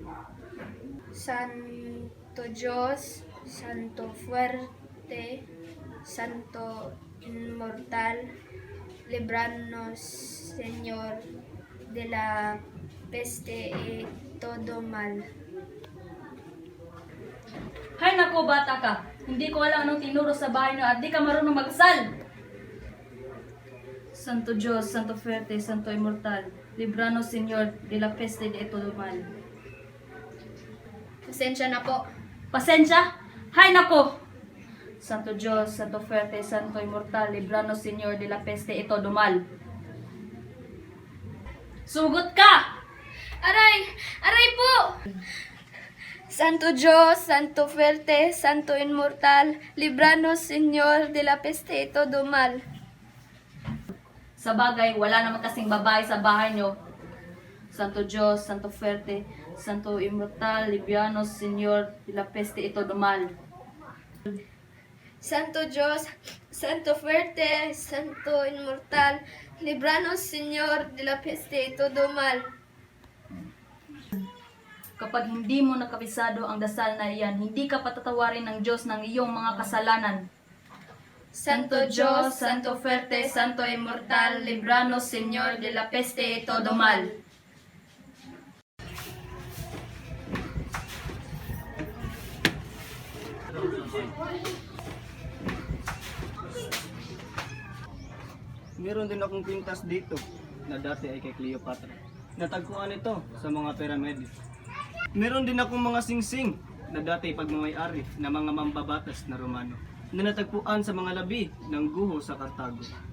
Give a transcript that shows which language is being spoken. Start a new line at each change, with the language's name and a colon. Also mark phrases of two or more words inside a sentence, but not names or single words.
Spanish: Santo Diyos, Santo Fuerte, Santo Inmortal, libranos, Señor, de la peste y todo mal.
Filipino: Hay nako, bata ka! Hindi ko alam anong tinuro sa bahay na at di ka marunong magsal!
Spanish: Santo Diyos, Santo Fuerte, Santo Immortal, libranos Señor de la peste de todo mal.
Filipino: Pasensya na po. Pasensya? Hay nako!
Spanish: Santo Diyos, Santo Fuerte, Santo Immortal, libranos Señor de la peste y todo mal.
Filipino: Sugot ka! Aray! Aray po!
Spanish: Santo Diyos, Santo Fuerte, Santo Inmortal, libranos Señor de la peste y todo mal.
Filipino: Sa bagay, wala naman kasing babae sa bahay nyo.
Spanish: Santo Diyos, Santo Fuerte, Santo Immortal, libranos Señor de la peste y todo mal. Santo Diyos, Santo Fuerte, Santo Inmortal, libranos Señor de la peste y todo mal.
Filipino: Kapag hindi mo nakabisado ang dasal na iyan, hindi ka patatawarin ng Diyos ng iyong mga kasalanan.
Spanish: Santo Diyos, Santo Fuerte, Santo Inmortal, libranos Señor de la peste y todo mal.
Filipino: Meron din akong pintas dito na dati ay kay Cleopatra. Natagpuan ito sa mga piramide. Meron din akong mga singsing na dati pagmamayari na mga mambabatas na Romano na natagpuan sa mga labi ng guho sa Cartago.